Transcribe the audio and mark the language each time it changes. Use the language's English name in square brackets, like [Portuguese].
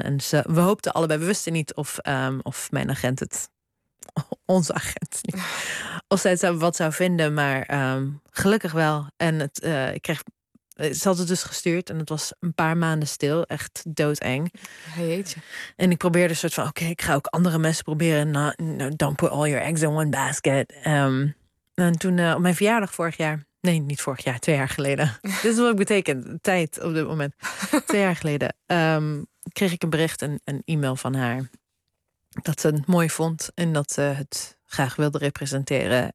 [Dutch] En we hoopten allebei, we wisten niet of mijn agent het, onze agent, of zij het wat zou vinden. Maar gelukkig wel. En het, ik kreeg... Ze had het dus gestuurd en het was een paar maanden stil. Echt doodeng. Jeetje. En ik probeerde een soort van, oké, ik ga ook andere mensen proberen. [English] No, don't put all your eggs in one basket. [Dutch] En toen op mijn verjaardag vorig jaar. Nee, niet vorig jaar, 2 jaar geleden. Dit is wat ik betekent. Tijd op dit moment. 2 jaar geleden kreeg ik een bericht, een e-mail van haar. Dat ze het mooi vond en dat ze het graag wilde representeren.